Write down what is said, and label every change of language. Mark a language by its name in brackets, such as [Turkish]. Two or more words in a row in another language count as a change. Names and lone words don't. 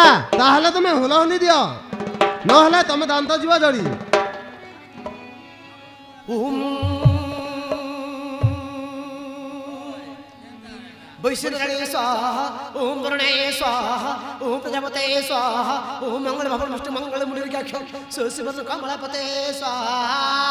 [Odia] ତାହେଲେ ତମେ ହୁଲହୁଲି ଦିଅ, ନହେଲେ ତମେ ଦାନ୍ତ ଯିବ ଜଡ଼ି। [Sanskrit] वैश्वरणे स्वाहा ओम वरुणे स्वाहा ओम प्रजापते स्वाहा ओम मंगल भवन विष्णु मंगल मुनिर्गाक्ष सुशिवत कमलापते स्वाहा।